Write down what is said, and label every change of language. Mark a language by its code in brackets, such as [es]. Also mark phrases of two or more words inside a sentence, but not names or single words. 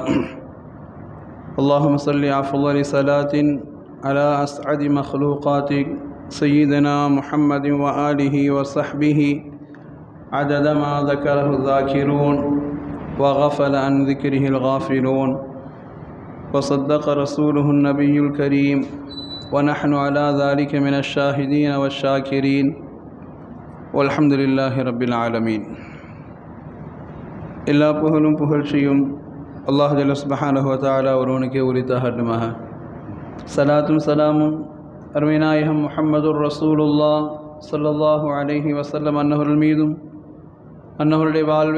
[ar] اللهم صل أفضل صلاة على أسعد مخلوقاتك سيدنا محمد وآله وصحبه عدد ما ذكره الذاكرون وغفل عن ذكره الغافلون، وصدق رسوله النبي الكريم، ونحن على ذلك من الشاهدين والشاكرين، والحمد لله رب العالمين. [ta] எல்லா புகழும் புகழ்ச்சியும் அல்லாஹ் [ar] جل سبحانه وتعالى [ta] ஒருவனுக்கே உரித்தாகட்டுமாக. சலாத்தும் சலாமும் அருமைநாயகம் [ar] محمد رسول الله صلى الله عليه وسلم [ta] அன்னவர்கள் மீதும், அன்னவருடைய வாழ்வை